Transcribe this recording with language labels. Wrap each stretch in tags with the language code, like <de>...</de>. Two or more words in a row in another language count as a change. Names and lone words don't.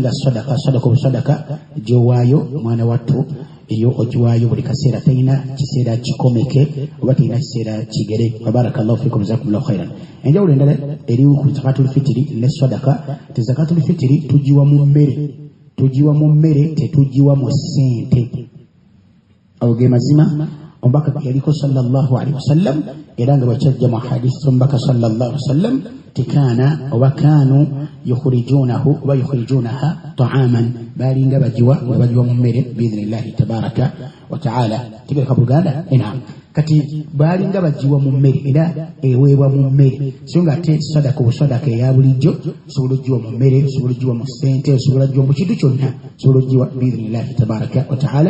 <lg>Ate nga sadaka gyowaayo mwana wattu eyo ogiwaayo buli kaseera talina kiseera kikomeke oba talina kiseera kigere.</lg> <ar>وبارك الله فيكم، جزاكم الله خيرا.</ar> <lg>Enjawulo endala eri ku</lg> <ar>زكاة الفطر</ar> <lg>ne sadaka. Te</lg> <ar>زكاة الفطر</ar> <lg>tugiwa mu mmere, tetugiwa mu ssente. Awo ge mazima omubaka yaliko</lg> <ar>صلى الله عليه وسلم,</ar> <lg>era nga bw'akyajja mu hadisi omubaka</lg> <ar>صلى الله عليه وسلم</ar> <lg>tikana oba</lg> <ar>كانوا يخرجونه</ar> <lg>oba</lg> <ar>يخرجونها طعاما,</ar> <lg>balinga bagiwa mu mmere</lg> <ar>بإذن الله تبارك وتعالى.</ar> <lg>Tegereka Buganda kati balinga bagiwa mu mmere era eweebwa mu mmere, so nga ate sadaka obusadaka eya bulijjo osobola ogiwa mu mmere, osobola ogiwa mu ssente, osobola ogiwa mu kintu kyonna, osobola ogiwa</lg> <ar>بإذن الله تبارك وتعالى.</ar>